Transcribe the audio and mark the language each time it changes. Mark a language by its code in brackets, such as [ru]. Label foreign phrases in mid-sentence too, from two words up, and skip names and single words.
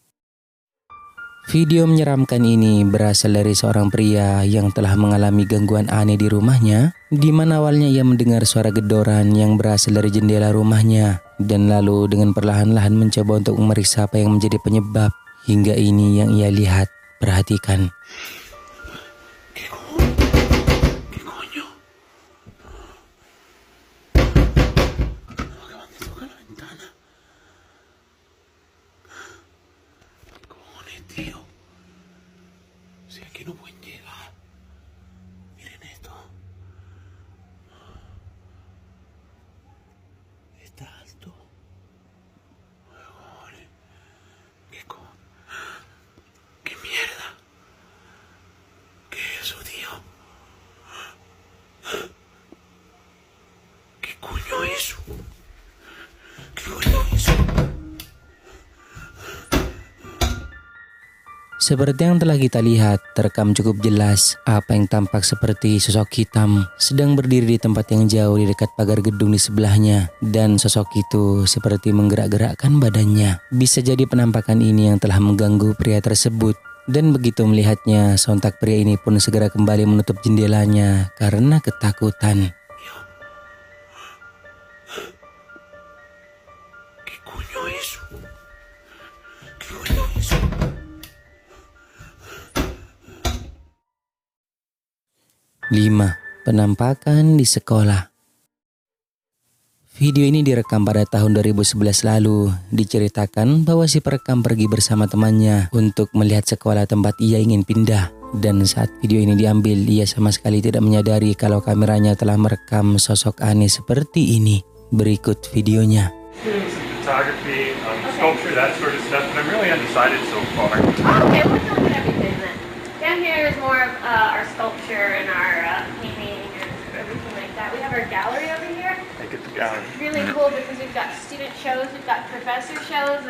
[id] Video menyeramkan ini berasal dari seorang pria yang telah mengalami gangguan aneh di rumahnya, di mana awalnya ia mendengar suara gedoran yang berasal dari jendela rumahnya, dan lalu dengan perlahan-lahan mencoba untuk memeriksa apa yang menjadi penyebab. Hingga ini yang ia lihat. Perhatikan. [es] Tío, si aquí no pueden llegar. Miren esto. Está alto. Joder. ¿Qué mierda? ¿Qué es eso, tío? ¿Qué coño es eso? ¿Qué coño es eso? [id] Seperti yang telah kita lihat, terekam cukup jelas apa yang tampak seperti sosok hitam sedang berdiri di tempat yang jauh di dekat pagar gedung di sebelahnya, dan sosok itu seperti menggerak-gerakkan badannya. Bisa jadi penampakan ini yang telah mengganggu pria tersebut, dan begitu melihatnya, sontak pria ini pun segera kembali menutup jendelanya karena ketakutan. [es] ¿Qué coño es eso? ¿Qué coño es eso? [id] 5. Penampakan di sekolah. Video ini direkam pada tahun 2011 lalu. Diceritakan bahwa si perekam pergi bersama temannya untuk melihat sekolah tempat ia ingin pindah. Dan saat video ini diambil, ia sama sekali tidak menyadari kalau kameranya telah merekam sosok aneh seperti ini. Berikut videonya. [en] Photography, sculpture, that sort of stuff, and I'm really undecided so far. Okay, we're done with everything then. Down here is more of our sculpture and our painting and everything like that. We have our gallery over here. I get the gallery. It's really cool because we've got student shows, we've got professor shows.